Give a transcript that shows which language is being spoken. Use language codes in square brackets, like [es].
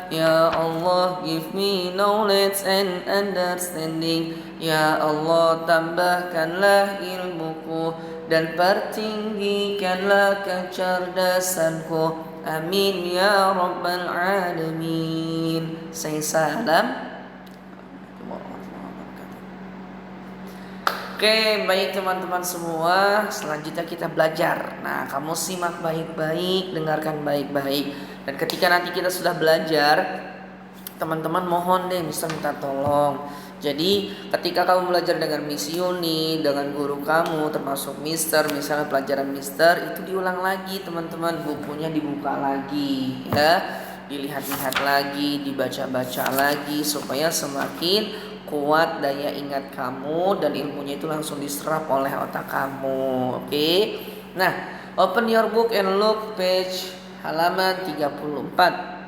[en] Ya Allah, give me knowledge and understanding. [id] Ya Allah, tambahkanlah ilmuku dan pertinggikanlah kecerdasanku. [ar] Amin ya rabbal alamin. [id] Saya salam. Oke, baik teman-teman semua, selanjutnya kita belajar. Nah, kamu simak baik-baik, dengarkan baik-baik. Dan ketika nanti kita sudah belajar, teman-teman mohon deh Mister minta tolong. Jadi ketika kamu belajar dengan Miss Yuni, dengan guru kamu, termasuk Mister, misalnya pelajaran Mister, itu diulang lagi teman-teman. Bukunya dibuka lagi ya, dilihat-lihat lagi, dibaca-baca lagi, supaya semakin kuat daya ingat kamu dan ilmunya itu langsung diserap oleh otak kamu. Oke. [en] Nah, open your book and look page [id] halaman 34.